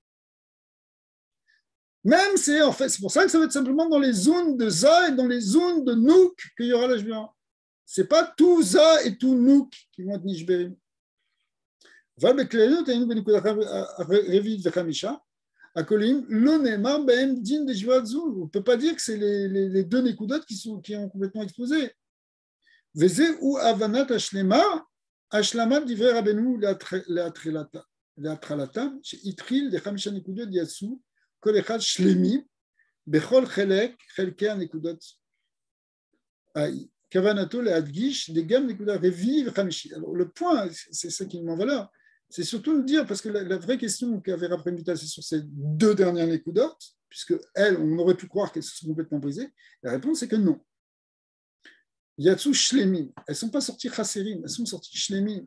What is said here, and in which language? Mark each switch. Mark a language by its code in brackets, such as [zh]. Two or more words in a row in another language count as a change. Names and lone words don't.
[fr] Même c'est en fait, c'est pour ça que ça va être simplement dans les zones de Za et dans les zones de Nouk qu'il y aura la Jbira. C'est pas tout Za et tout Nouk qui vont être Nishberim. On ne peut pas dire que c'est les deux Nekudot qui ont complètement explosé. [he] וזה הוא הבנת השלמה, השלמת דברי רבנו להתחלתם, שהתחיל לחמישה נקודות יצאו, כל אחד שלמים, בכל חלקי הנקודות. כוונתו להדגיש גם נקודה רביעי וחמישי. [fr] Alors le point, c'est ça qui m'en valeur, c'est surtout de dire, parce que la vraie question qu'avait Raphaël Vital, c'est sur ces deux dernières nekudotes, puisque elles, on aurait pu croire qu'elles se sont complètement brisées, la réponse est que non. [he] יצאו שלמים, [fr] elles ne sont pas sorties Chasserim, elles sont sorties Shlemim.